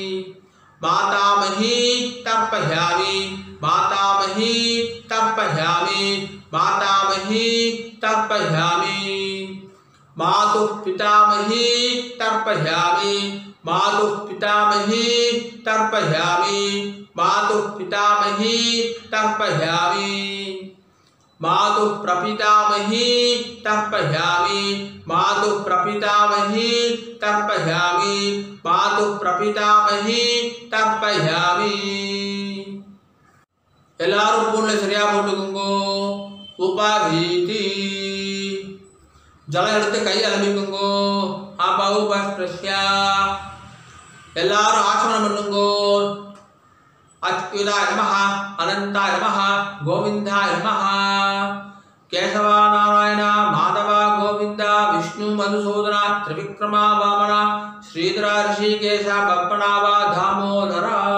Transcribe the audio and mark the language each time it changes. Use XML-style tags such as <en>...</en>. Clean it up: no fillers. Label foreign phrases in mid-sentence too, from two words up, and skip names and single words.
<sa>मातामही तर्पयामि मातामही तर्पयामि मातामही तर्पयामि मातुः पितामही तर्पयामि मातुः पितामही तर्पयामि मातुः पितामही तर्पयामि मातुः प्रपितामही तर्पयामि मातुः प्रपितामही तर्पयामि मातुः प्रपितामही तर्पयामि</sa> <ta>எல்லாரும் பூன்ல சரியா போட்டுக்குங்கோ உபாதீதி ஜலம் எடுத்து கை அலம்பிக்குங்கோ அபௌபஸ்ப்ரஸ்யா எல்லாரும் ஆசமனம் பண்ணுங்கோ</ta> <sa>அச்சுதாய நமஹ அனந்தாய நமஹ கோவிந்தாய நமஹ கேசவா நாராயண மாதவ கோவிந்த விஷ்ணு மதுசூதன திரிவிக்ரமா வாமன ஸ்ரீதர ரிஷிகேஷ பப்பனாவ தாமோதர</sa>